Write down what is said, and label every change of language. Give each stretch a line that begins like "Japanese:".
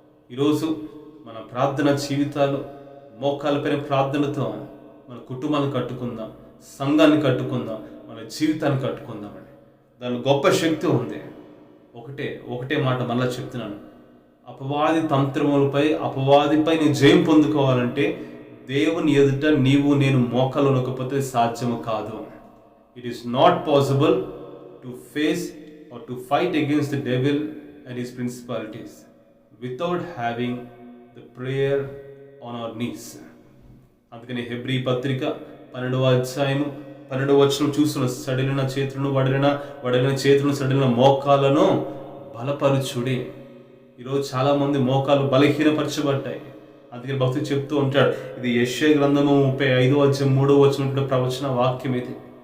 Telugu: ఈరోజు మన ప్రార్థన జీవితాలు మోకాళ్ళపైన ప్రార్థనతో మన కుటుంబాన్ని కట్టుకుందాం, సంఘాన్ని కట్టుకుందాం, మన జీవితాన్ని కట్టుకుందామండి. దాని గొప్ప శక్తి ఉంది. ఒకటే మాట మళ్ళీ చెప్తున్నాను, అపవాది తంత్రములపై, అపవాదిపై నీ జయం పొందుకోవాలంటే దేవుని ఎదుట నీవు నేను మోకాలు నొక్కపోతే సాధ్యము కాదు.
English: It is not possible to face or to fight against the devil and his principalities without having the prayer on our knees.
Telugu: అందుకని హెబ్రీ పత్రిక 12వ అధ్యాయము 12వ వచనం చూస్తున్న సడిలిన చేతులను వడిలిన చేతులను సడిలిన మోకాలను బలపరుచుడి. ఈరోజు చాలామంది మోకాలు బలహీనపరచబడ్డాయి. అందుకని భక్తుడు చెప్తూ ఉంటాడు, ఇది యెషయా గ్రంథము 35వ అధ్యాయం 3వ వచనం ప్రవచన వాక్యం ఇది.